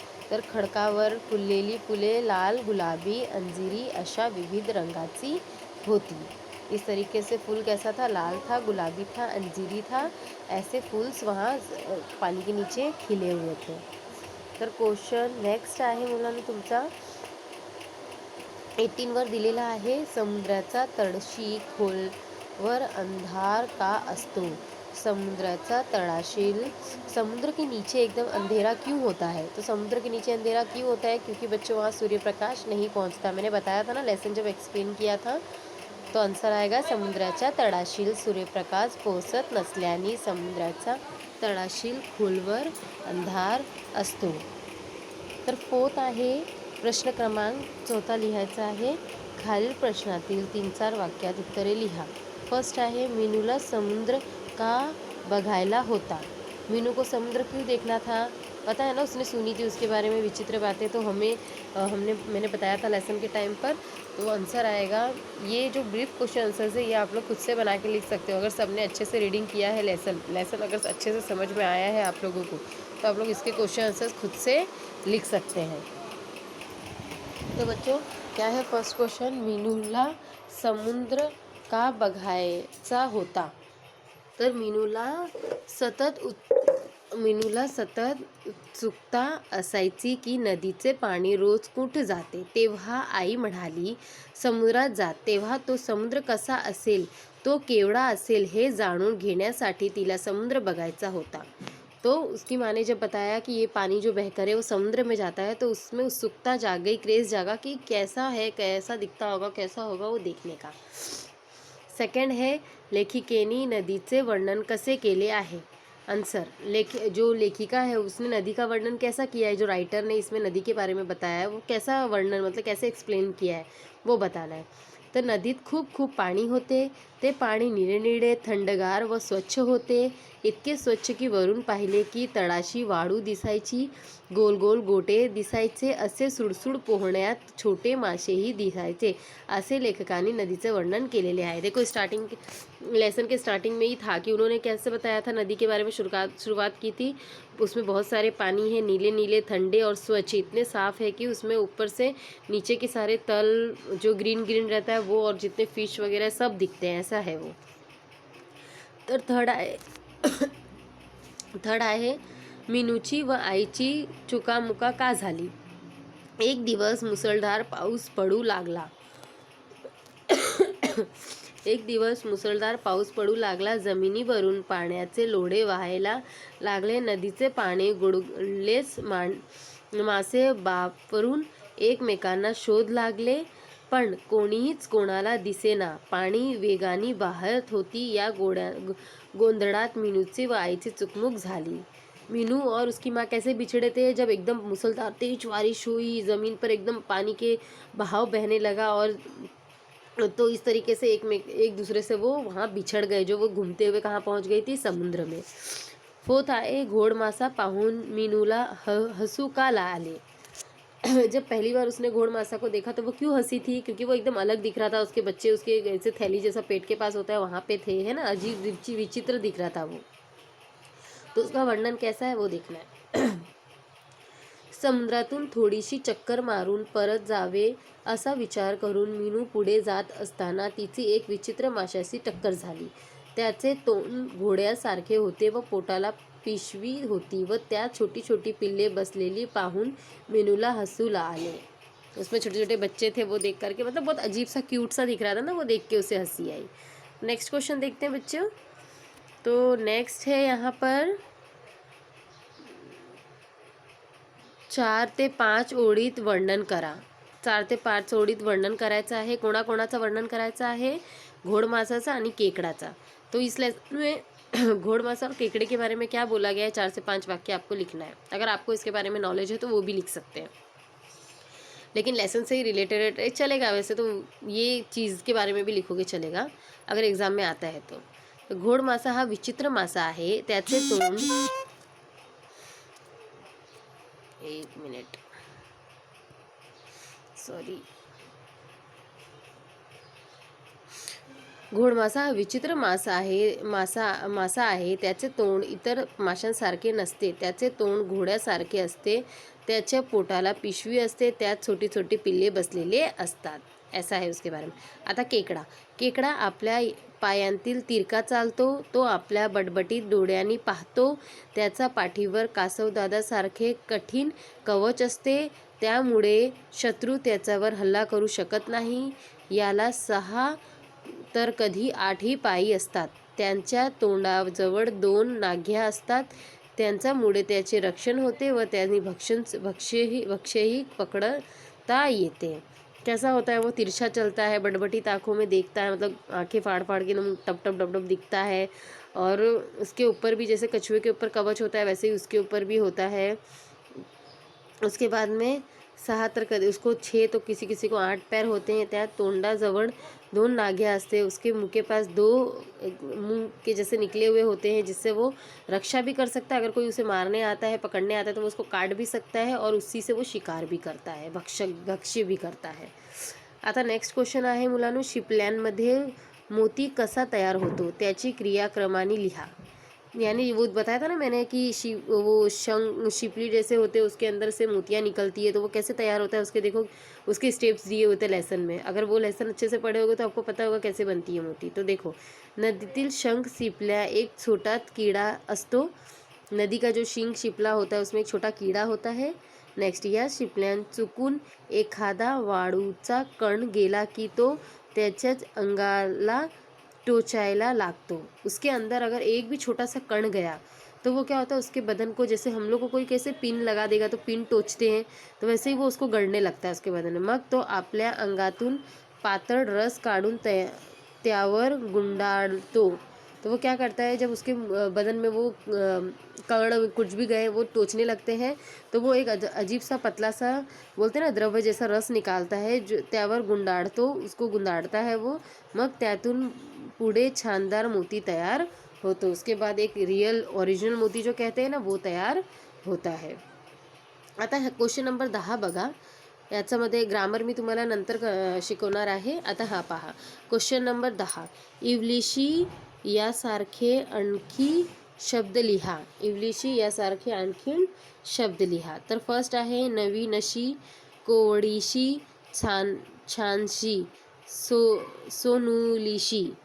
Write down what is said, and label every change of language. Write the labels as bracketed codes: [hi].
[mr] तर खडकावर फुललेली फुले लाल, गुलाबी, अंजिरी अशा विविध रंगाची होती. [hi] इस तरीके से फूल कैसा था? लाल था, गुलाबी था, अंजीरी था. ऐसे फूल्स वहाँ पानी के नीचे खिले हुए थे. [mr] तर क्वेश्चन नेक्स्ट आहे मुलांना तुमचा 18वर दिलेला आहे. समुद्राचा तळशी खोलवर अंधार का असतो? समुद्राचा तड़ाशील। [hi] समुद्र के नीचे एकदम अंधेरा क्यों होता है? तो समुद्र के नीचे अंधेरा क्यों होता है? क्योंकि बच्चों वहाँ सूर्य प्रकाश नहीं पहुँचता। मैंने बताया था ना लेसन जब एक्सप्लेन किया था। तो आन्सर आएगा [mr] समुद्राच्या तळाशील सूर्यप्रकाश पोहोचत नसल्याने समुद्राचा तळाशील खोलवर अंधार असतो। तर फोर्थ आहे प्रश्न क्रमांक 4 लिहायचा आहे। खालील प्रश्नातील 3-4 वाक्यात उत्तरे लिहा। [hi] फर्स्ट है [mr] मीनूला समुद्र का बघायला होता। [hi] मीनू को समुद्र क्यों देखना था? पता है ना, उसने सुनी थी उसके बारे में विचित्र बातें। तो मैंने बताया था लेसन के टाइम पर। तो आंसर आएगा, ये जो ब्रीफ क्वेश्चन आंसर्स है ये आप लोग खुद से बना के लिख सकते हो। अगर सबने अच्छे से रीडिंग किया है लेसन अगर अच्छे से समझ में आया है आप लोगों को, तो आप लोग इसके क्वेश्चन आंसर्स खुद से लिख सकते हैं। तो बच्चों क्या है फर्स्ट क्वेश्चन, [mr] मीनूला समुद्र का बघायचा होता। तर मीनूला सतत उत्सुकता असायची की नदीचे पाणी रोज कुठे जाते। तेव्हा आई म्हणाली समुद्रात जा। तेव्हा तो समुद्र कसा असेल, तो केवढा असेल हे जाणून घेण्यासाठी तिला समुद्र बघायचा होता। [hi] तो उसकी माँ ने जब बताया कि ये पानी जो बहकर है वो समुद्र में जाता है, तो उसमें उत्सुकता जाग गई, क्रेज़ जागा कि कैसा है, कैसा दिखता होगा, कैसा होगा वो देखने का। [mr] सेकंड है लेखिकेने नदीचे वर्णन कसे केले आहे। [hi] आंसर, जो लेखिका है उसने नदी का वर्णन कैसा किया है, जो राइटर ने इसमें नदी के बारे में बताया है वो कैसा वर्णन मतलब कैसे एक्सप्लेन किया है वो बताना है। [mr] तर नदीत खूप खूप पाणी होते, ते पाणी निळे थंडगार व स्वच्छ होते, इतके स्वच्छ की वरून पाहिले की तळाशी वाळू दिसायची, गोल गोल गोटे दिसायचे, असे सुडसुड पोहण्यात छोटे मासेही दिसायचे, असे लेखकाने नदीचे वर्णन केलेले आहे। [hi] देखो स्टार्टिंग लेसन के स्टार्टिंग में ही था कि उन्होंने कैसे बताया था नदी के बारे में शुरुआत की थी। उसमें बहुत सारे पानी है, नीले नीले ठंडे और स्वच्छ, इतने साफ है कि उसमें ऊपर से नीचे के सारे तल जो ग्रीन ग्रीन रहता है वो और जितने फिश वगैरह सब दिखते हैं, ऐसा है वो। [mr] तर थर्ड आहे मीनूची व आईची चुकामुका का झाली। एक दिवस मुसळधार पाऊस पडू लागला। एक दिवस मुसळधार पाऊस पडू लागला, जमिनीवरून पाण्याचे लोढे वाहायला लागले, नदीचे पाणी गुडगुडलेच, मासे बापरून एकमेकांना शोध लागले, पण कोणीच कोणाला दिसेना। पाणी वेगाने वाहत होती। या गोंधळात मीनूची व आईची चुकमुक झाली। [hi] मीनू और उसकी माँ कैसे बिछड़े थे, जब एकदम मुसलधार तेज बारिश हुई, ज़मीन पर एकदम पानी के बहाव बहने लगा, और तो इस तरीके से एक दूसरे से वो वहाँ बिछड़ गए, जो वो घूमते हुए कहाँ पहुँच गई थी, समुद्र में। [mr] फोर्थ आहे घोड़मासा पाहून मीनूला हसू का आले। [hi] जब पहली बार उसने घोड़मासा को देखा तो वो क्यों हंसी थी, क्योंकि वो एकदम अलग दिख रहा था। उसके बच्चे उसके ऐसे थैली जैसा पेट के पास होता है वहाँ पे थे, है ना, अजीब विचित्र दिख रहा था वो। तो उसका वर्णन कैसा है वो देखना है। [mr] समुद्रातून थोडीशी चक्कर मारून परत जावे असा विचार करून मीनू पुढे जात असताना तिची एक विचित्र माशाशी टक्कर झाली। त्याचे तोंड घोड्यासारखे होते व पोटाला पिशवी होती व त्यात छोटी छोटी पिल्ले बसलेली पाहून मीनूला हंसू आले। [hi] उसमें छोटे छोटे बच्चे थे, वो देख करके मतलब बहुत अजीब सा क्यूट सा दिख रहा था ना, वो देख के उसे हंसी आई। नेक्स्ट क्वेश्चन देखते हैं बच्चों। तो नेक्स्ट है यहाँ पर [mr] 4 ते 5 ओळीत वर्णन करा। 4 ते 5 ओळीत वर्णन करायचं आहे। कोणाकोणाचं वर्णन करायचं आहे, घोड़मासाचा आणि केकड़ाचा। [hi] तो इस लेसन में घोड़मासा और केकड़े के बारे में क्या बोला गया है, 4 से 5 वाक्य आपको लिखना है। अगर आपको इसके बारे में नॉलेज है तो वो भी लिख सकते हैं, लेकिन लेसन से ही रिलेटेड चलेगा। वैसे तो ये चीज़ के बारे में भी लिखोगे चलेगा, अगर एग्जाम में आता है तो [mr] घोड़मासा हा विचित्र मासा आहे, त्याचे तोंड, [hi] एक मिनिट सॉरी, [mr] घोड़मासा हा विचित्र मासा आहे, त्याचे तोंड इतर माशांसारखे नसते, त्याचे तोंड घोड्यासारखे असते, त्याच्या पोटाला पिशवी असते, त्यात छोटी छोटी पिल्ले बसलेले असतात, [hi] ऐसा है उसके बारे में। [mr] आता केकडा आपल्या पायांतील तिरका चालतो, तो आपल्या बटबटीत डोळ्यांनी पाहतो, त्याचा पाठीवर कासवदादासारखे कठीण कवच असते, त्यामुळे शत्रू त्याच्यावर हल्ला करू शकत नाही। याला 6 तर कधी 8ही पायी असतात। त्यांच्या तोंडाजवळ 2 नाघ्या असतात. त्यांच्यामुळे त्याचे रक्षण होते व त्यांनी भक्ष्यही पकडता येते. [hi] कैसा होता है वो? तिरछा चलता है, बटबटी आँखों में देखता है, मतलब आंखें फाड़ फाड़ के एकदम टप टप टप टप दिखता है। और उसके ऊपर भी जैसे कछुए के ऊपर कवच होता है वैसे ही उसके ऊपर भी होता है। उसके बाद में 6 [mr] तर कधी [hi] उसको 6 तो किसी किसी को 8 पैर होते हैं। [mr] त्या तोंडाजवळ 2 नाग्या असते। [hi] उसके मुंह के पास 2 मुंह के जैसे निकले हुए होते हैं, जिससे वो रक्षा भी कर सकता है। अगर कोई उसे मारने आता है, पकड़ने आता है, तो वो उसको काट भी सकता है और उसी से वो शिकार भी करता है, भक्ष्य भी करता है। [mr] आता नेक्स्ट क्वेश्चन आहे मुलांनो, शिपल्यांमध्ये मोती कसा तयार होतो त्याची क्रियाक्रमाने लिहा। [hi] यानी वो बताया था ना मैंने कि वो शिपली जैसे होते हैं, उसके अंदर से मोतियाँ निकलती है, तो वो कैसे तैयार होता है उसके देखो उसके स्टेप्स दिए होते हैं लेसन में। अगर वो लेसन अच्छे से पढ़े होगे तो आपको पता होगा कैसे बनती है मोती। तो देखो, [mr] नदीतील शंख शिपल्या एक छोटा कीड़ा असतो। [hi] नदी का जो शिंक शिपला होता है उसमें एक छोटा कीड़ा होता है। [mr] नेक्स्ट, या शिपल्यां चुकून एखादा वाळूचा कण गेला की तो त्याच्याच अंगाला टोचायला लागतो। [hi] उसके अंदर अगर एक भी छोटा सा कण गया तो वो क्या होता है, उसके बदन को, जैसे हम लोग को कोई कैसे पिन लगा देगा तो पिन टोचते हैं, तो वैसे ही वो उसको गळणे लगता है उसके बदन में। [mr] मग तो आपल्या अंगातून पातळ रस काढून त्यावर गुंडाळतो। [hi] तो वो क्या करता है, जब उसके बदन में वो कण कुछ भी गए वो टोचने लगते हैं, तो वो एक अजीब सा पतला सा, बोलते हैं ना, द्रव्य जैसा रस निकालता है, जो [mr] त्यावर गुंडाळतो, [hi] उसको गुंडाळता है वो। [mr] मग त्यातून पुढे छानदार मोती तयार होतो। [hi] उसके बाद एक रियल ओरिजिनल मोती जो कहते हैं ना, वो तयार होता है। [mr] आता क्वेश्चन नंबर 10 बघा। याच्यामध्ये ग्रामर मी तुम्हाला नंतर शिकवणार आहे। आता हा पहा, क्वेश्चन नंबर 10, इवलिशी यासारखे आणखी शब्द लिहा। इवलिशी यासारखे आणखीन शब्द लिहा। तर फर्स्ट आहे नवीनशी, कोवडीशी, छानशी, सोनुलीशी।